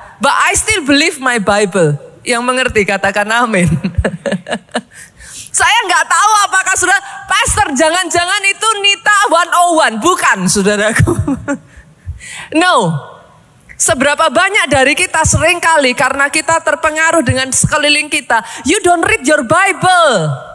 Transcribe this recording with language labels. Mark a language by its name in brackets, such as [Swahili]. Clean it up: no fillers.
[English] But I still believe my Bible. [Indonesian] Yang mengerti katakan amin. Saya nggak tahu apakah sudah, pastor jangan-jangan itu Nita 101. Bukan saudaraku. No. Seberapa banyak dari kita seringkali karena kita terpengaruh dengan sekeliling kita. [English] You don't read your Bible.